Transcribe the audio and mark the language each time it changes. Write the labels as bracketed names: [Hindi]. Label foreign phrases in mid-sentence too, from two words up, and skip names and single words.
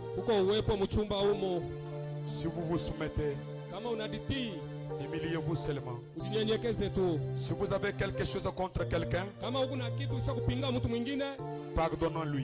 [Swahili] Uko uwepo mchumba humo. [French] Si vous vous soumettez, [Swahili] Kama unaditii, [French] humiliez-vous seulement. [Swahili] ujinyenyekeze tu. [French] Si vous avez quelque chose contre quelqu'un, [Swahili] Kama uko na kitu cha kupinga mtu mwingine, [French] pardonnons-lui.